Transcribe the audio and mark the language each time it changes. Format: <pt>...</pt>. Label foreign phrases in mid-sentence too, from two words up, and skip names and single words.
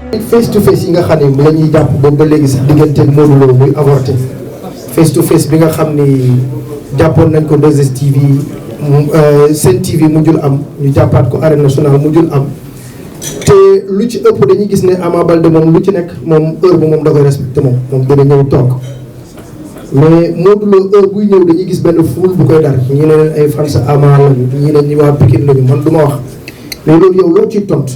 <en>face to face</en> <wo>yi nga xam ne la ñuy jàpp boobu ba léegi sax diggante Modou Lo muy avorté</wo> <en>face to face</en> <wo>bi nga xam ni jàppoon nañ ko 2STV Sen TV mujjul am ñu jàppaat ko Arène Nationale mujjul am te lu ci ëpp dañuy gis ne Ama Baldé moom lu ci nekk moom heure bu moom da koy respecté moom dina ñëw toog mais Modou Lo heure buy ñëw dañuy gis benn foule bu koy dar ñi ne leen ay fans Ama lañu ñi ne ñi waa Pikine lañu man du ma wax mais loolu yow loo ciy tontu.</wo>